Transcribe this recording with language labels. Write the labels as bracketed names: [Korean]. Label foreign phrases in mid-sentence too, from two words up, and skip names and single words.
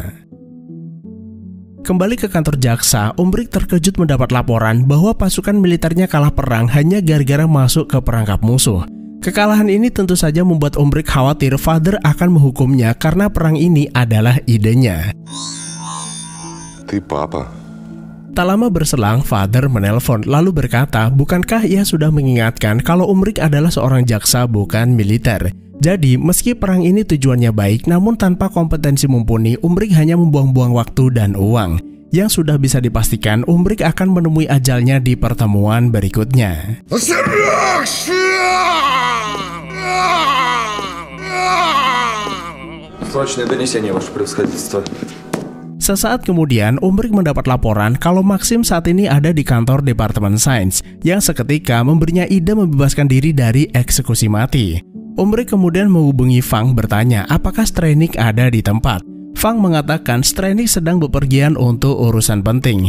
[Indonesian] Kembali ke kantor jaksa, Umbrick terkejut mendapat laporan bahwa pasukan militernya kalah perang hanya gara-gara masuk ke perangkap musuh. Kekalahan ini tentu saja membuat Umbrick khawatir Father akan menghukumnya karena perang ini adalah idenya. [Russian] Ты папа. [Indonesian] Tak lama berselang, Father menelpon lalu berkata, bukankah ia sudah mengingatkan kalau Umbrick adalah seorang jaksa bukan militer. Jadi, meski perang ini tujuannya baik, namun tanpa kompetensi mumpuni, Umbrick hanya membuang-buang waktu dan uang. Yang sudah bisa dipastikan, Umbrick akan menemui ajalnya di pertemuan berikutnya. [Russian] Срочное донесение, ваше превосходительство. [Indonesian] Sesaat kemudian, Umbrick mendapat laporan kalau Maxim saat ini ada di kantor Departemen Sains, yang seketika memberinya ide membebaskan diri dari eksekusi mati. Umbrick kemudian menghubungi Fang bertanya apakah Strenick ada di tempat. Fang mengatakan Strenick sedang bepergian untuk urusan penting.